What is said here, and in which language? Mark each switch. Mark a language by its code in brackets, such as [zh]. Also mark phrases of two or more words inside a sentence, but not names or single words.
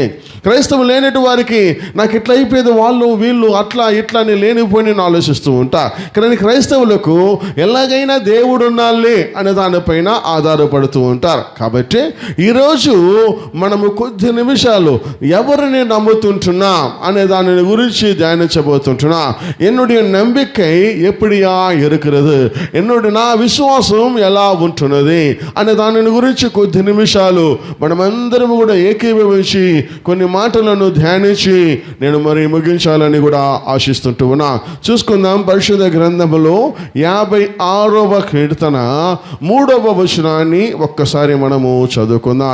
[te] క్రైస్తవం లేనటువంటి వారికి నాకు ఇట్లా అయిపోయేది, వాళ్ళు వీళ్ళు అట్లా ఇట్లా అని లేనిపోయి నేను ఆలోచిస్తూ ఉంటా. కానీ క్రైస్తవులకు ఎలాగైనా దేవుడు ఉన్నాలే అనే దానిపైన ఆధారపడుతూ ఉంటారు. కాబట్టి ఈరోజు మనము కొద్ది నిమిషాలు ఎవరిని నమ్ముతుంటున్నాం అనే దాని గురించి ధ్యానించబోతుంటున్నా. [ta] ఎన్నుடைய நம்பிக்கை எப்படியா இருக்கிறது, [te] ఎన్నుடைய నా విశ్వాసం ఎలా ఉంటున్నది అనే దాని గురించి కొద్ది నిమిషాలు మనమందరం కూడా ఏకీభవించి కొన్ని మాటలను ధ్యానించి నేను మరి ముగించాలని కూడా ఆశిస్తుంటూ ఉన్నా. చూసుకుందాం. పరిశుద్ధ గ్రంథములో 56వ కీర్తన 3వ వచనాన్ని ఒక్కసారి మనము చదువుకుందాం.